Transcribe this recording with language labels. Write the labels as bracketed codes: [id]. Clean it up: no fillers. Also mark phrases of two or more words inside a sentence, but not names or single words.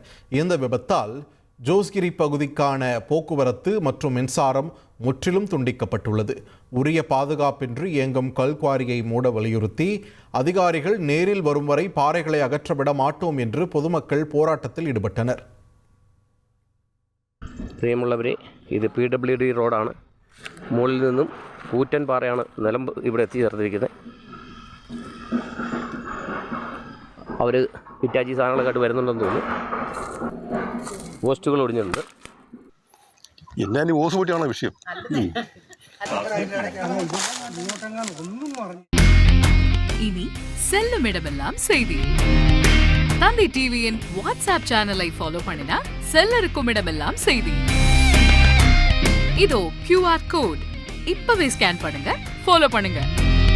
[ta] இந்த விபத்தால் ஜோஸ்கிரி பகுதிக்கான போக்குவரத்து மற்றும் மின்சாரம் முற்றிலும் துண்டிக்கப்பட்டுள்ளது. உரிய பாதுகாப்பின்றி இயங்கும் கல்குவாரியை மூட வலியுறுத்தி அதிகாரிகள் நேரில் வரும் வரை பாறைகளை அகற்றவிட மாட்டோம் என்று பொதுமக்கள் போராட்டத்தில் ஈடுபட்டனர். [ml] പ്രിയമുള്ളവരെ, ഇത് PWD റോഡാണ്. മുകളിൽ നിന്നും കൂറ്റൻ പാറയാണ് നിലം ഇവിടെ എത്തിച്ചേർന്നിരിക്കുന്നത്. അവർ ഹിറ്റാച്ചി സാധനങ്ങളൊക്കെ ആയിട്ട് വരുന്നുണ്ടെന്ന് തോന്നുന്നു. പോസ്റ്റുകൾ ഒടിഞ്ഞിട്ടുണ്ട്. എന്നാലും ഓസ് പൊട്ടിയാണോ വിഷയം? [ta] இனி செல்லும் இடமெல்லாம் செய்தி. தந்தி டிவியின் வாட்ஸ்அப் சேனலை ஃபாலோ பண்ணினா செல்ல இருக்கும் இடமெல்லாம் செய்தி. இதோ [en] QR code [ta] இப்பவே ஸ்கேன் பண்ணுங்க, ஃபாலோ பண்ணுங்க.